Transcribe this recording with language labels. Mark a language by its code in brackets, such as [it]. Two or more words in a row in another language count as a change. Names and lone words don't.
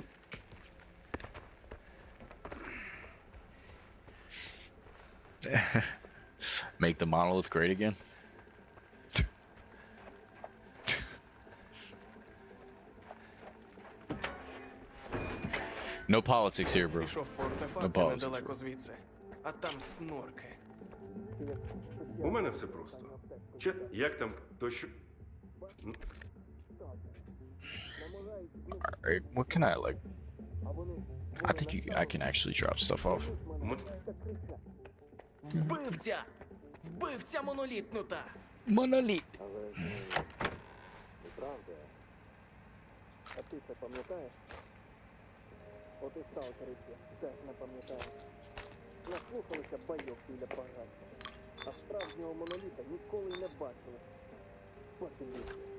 [en] Make the monolith great again. No politics here, bro. [uk] Пішов по [en] No [uk] артефакти [en] politics. [uk] недалеко звідси, а там снорки. У мене все просто. Як там, то що? [en] Alright, what can I like? I think I can actually drop stuff off. [uk] Вбивця! Вбивця монолітнута! [en] Monolith. [uk] Правда. А ти це пам'ятаєш? От і сталкерівці теж не пам'ятаєш. Наслухалися байок біля погасу. А справжнього моноліта ніколи й не бачили. Подивіться.